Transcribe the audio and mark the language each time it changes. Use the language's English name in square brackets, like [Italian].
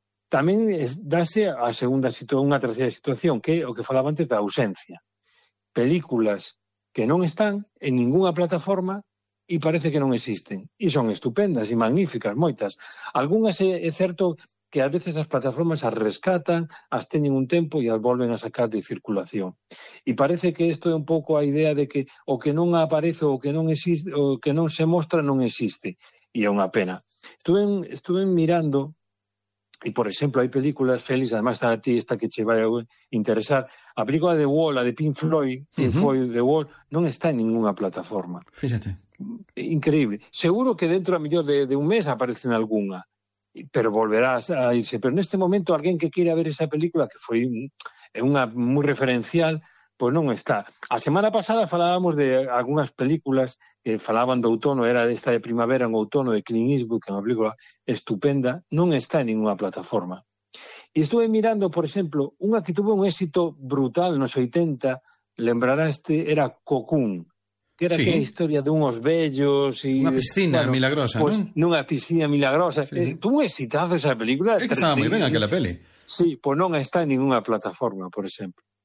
[Galician] Tamén dase a segunda situación, unha terceira situación, que o que falaba antes da ausencia. Películas que non están en ninguna plataforma e parece que non existen. E son estupendas e magníficas, moitas. Algúnas é certo que a veces as plataformas as rescatan, as teñen un tempo e as volven a sacar de circulación. E parece que isto é un pouco a idea de que o que non aparece ou que non existe, o que non se mostra non existe. E é unha pena. Estuve mirando, e por exemplo, hai películas, Félix, además está a ti esta que che vai a interesar, a película The Wall, a de Pink Floyd, Floyd The Wall, non está en ninguna plataforma. Fíjate. Increíble. Seguro que dentro a mellor de un mes aparece en alguna. Pero volverás a irse. Pero neste momento, alguén que queira ver esa película, que foi unha moi referencial, pois non está. A semana pasada falábamos de algunhas películas que falaban do outono, era desta de primavera en outono, de Clint Eastwood, que é unha película estupenda, non está en ninguna plataforma. E estuve mirando, por exemplo, unha que tuvo un éxito brutal nos 80, lembrará este, era Cocoon. [Spanish] Que era aquella historia de unos bellos y una piscina milagrosa, pues, ¿no? Una piscina milagrosa. Sí. Tuvo un exitazo esa película. Es que estaba muy bien aquella peli. Sí, pues no está en ninguna plataforma, por ejemplo.